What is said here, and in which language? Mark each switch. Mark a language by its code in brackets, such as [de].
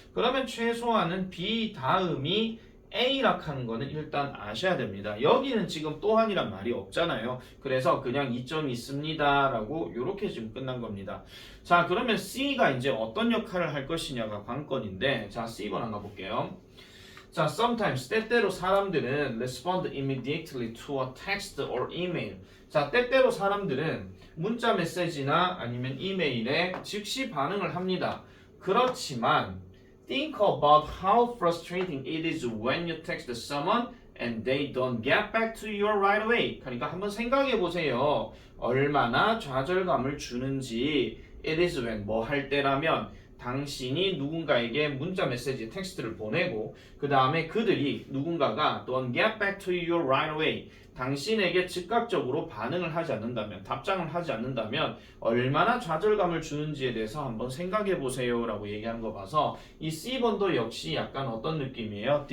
[ko] 그러면 최소한은 B 다음이 A라 하는 거는 일단 아셔야 됩니다. 여기는 지금 또한이란 말이 없잖아요. 그래서 그냥 이점이 있습니다 라고 이렇게 지금 끝난 겁니다. 자, 그러면 C가 이제 어떤 역할을 할 것이냐가 관건인데, 자, C번 한번 볼게요. [en] 자, sometimes [ko] 때때로 사람들은 [en] respond immediately to a text or email. [ko] 자, 때때로 사람들은 문자 메시지나 아니면 이메일에 즉시 반응을 합니다. 그렇지만 [en] think about how frustrating it is when you text someone and they don't get back to you right away. [ko] 그러니까 한번 생각해 보세요. 얼마나 좌절감을 주는지. [en] It is when [ko] 뭐 할 때라면 당신이 누군가에게 문자 메시지 텍스트를 보내고 그 다음에 그들이 누군가가 [en] don't get back to you right away [ko] 당신에게 즉각적으로 반응을 하지 않는다면 답장을 하지 않는다면 얼마나 좌절감을 주는지에 대해서 한번 생각해 보세요 라고 얘기하는 거 봐서 이 C번도 역시 약간 어떤 느낌이에요?